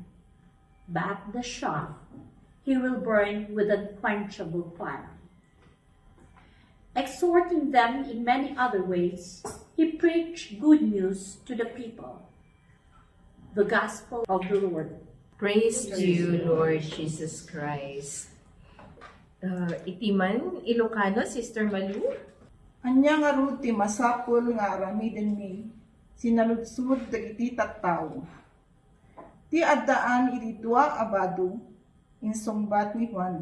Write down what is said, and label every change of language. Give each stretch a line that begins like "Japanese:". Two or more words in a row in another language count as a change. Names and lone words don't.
English: But the chaff he will burn with unquenchable fire." Exhorting them in many other ways, he preached good news to the people. The Gospel of the Lord. Praise to you, Lord Jesus Christ.
Iloko: Itiman, Ilocano, Sister Malu. Anya nga ruti masapol nga aramiden mi, sinaludsud dagiti tattao. Ti addaan iti dua abado, insumbat ni Juan.